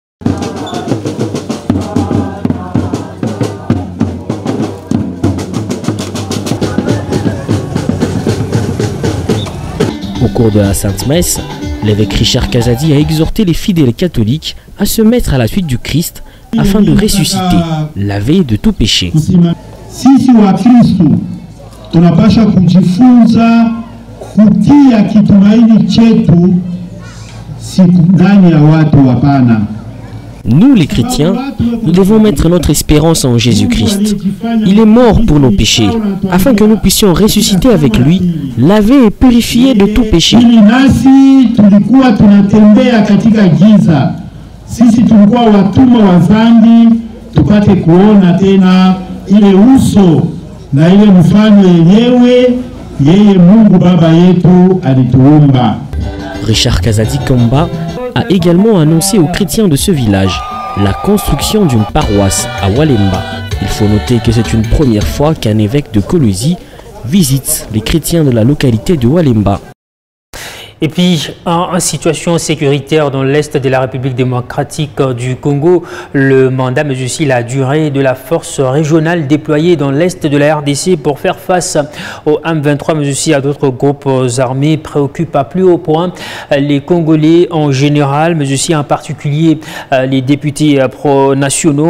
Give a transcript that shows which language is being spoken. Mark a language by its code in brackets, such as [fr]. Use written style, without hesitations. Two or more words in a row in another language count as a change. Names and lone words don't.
[fr] Au cours de la Sainte Messe, l'évêque Richard Kazadi a exhorté les fidèles catholiques à se mettre à la suite du Christ afin de ressusciter, lavé de tout péché. [sw] Sisi wa Kristo tunapasha kujifunza kutia kitumaini chetu ndani ya watu hapana. [fr] Nous les chrétiens, nous devons mettre notre espérance en Jésus-Christ. Il est mort pour nos péchés, afin que nous puissions ressusciter avec lui, laver et purifier de tout péché. [sw] Sisi tulikuwa watumwa wa dhambi, tupate kuona tena ile uso na ile mfano yenyewe yeye Mungu Baba yetu alituumba. [fr] Richard Kazadi Kamba a également annoncé aux chrétiens de ce village la construction d'une paroisse à Walemba. Il faut noter que c'est une première fois qu'un évêque de Kolozi visite les chrétiens de la localité de Walemba. Et puis, en situation sécuritaire dans l'Est de la République démocratique du Congo, le mandat, mais aussi la durée de la force régionale déployée dans l'Est de la RDC pour faire face au M23, mais aussi à d'autres groupes armés, préoccupe à plus haut point les Congolais en général, mais aussi en particulier les députés pro-nationaux.